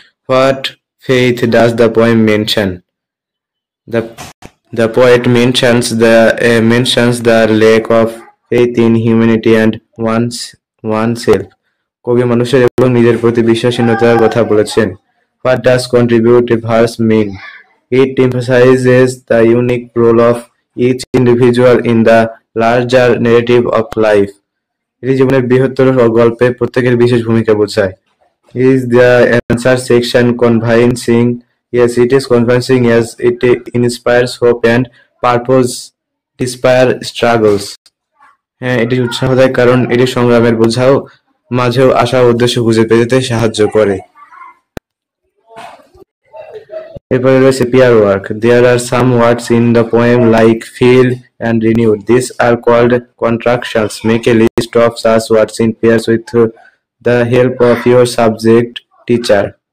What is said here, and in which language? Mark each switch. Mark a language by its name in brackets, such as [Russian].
[English] What faith does the poem mention? The poet mentions the lack of faith in humanity and oneself. [Bangla] কবি মানুষের এবং নিজের প্রতি বিশ্বাসহীনতার কথা বলেছেন। [English] What does contribute verse mean? It emphasizes the unique role of each individual in the larger narrative of life. [Bangla] এটি জীবনের বৃহত্তর গল্পে প্রত্যেকের বিশেষ ভূমিকা বোঝায়। [English] Is the answer section convincing? Yes, it is convincing as it inspires hope and purpose despite struggles. [Bangla] হ্যাঁ, এটি উৎসাহ দেয় কারণ এটি সংগ্রামের বোঝাও মাঝেও আশা উদ্দেশ্য খুঁজে পেতে সাহায্য করে। এরপরে রয়েছে [English] peer work. There are some words in the poem like filled and renewed. These are called contractions. Make a list of such words in pairs with the help of your subject teacher.